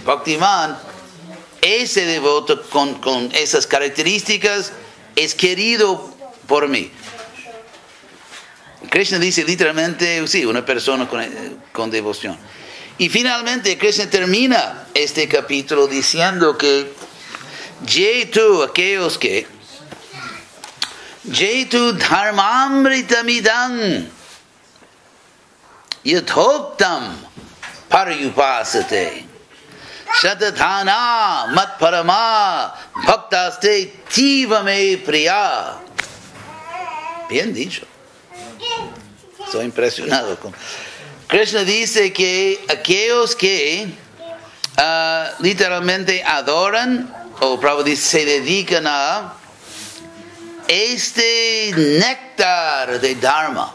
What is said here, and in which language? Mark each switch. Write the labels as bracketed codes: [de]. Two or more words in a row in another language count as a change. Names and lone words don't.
[es] Bhaktiman, ese devoto con esas características es querido por mí. Krishna dice literalmente, sí, una persona con devoción. Y finalmente Krishna termina este capítulo diciendo que Jetu, aquellos que [sa] ये तु धर्मामृतमिदं यथोक्तं पर्युपासते श्रद्दधाना मत्परमा भक्तास्तेऽतीव मे प्रियाः. [es] Bien dicho. Estoy impresionado con Krishna dice que aquellos que literalmente adoran o probablemente se dedican a este néctar de Dharma.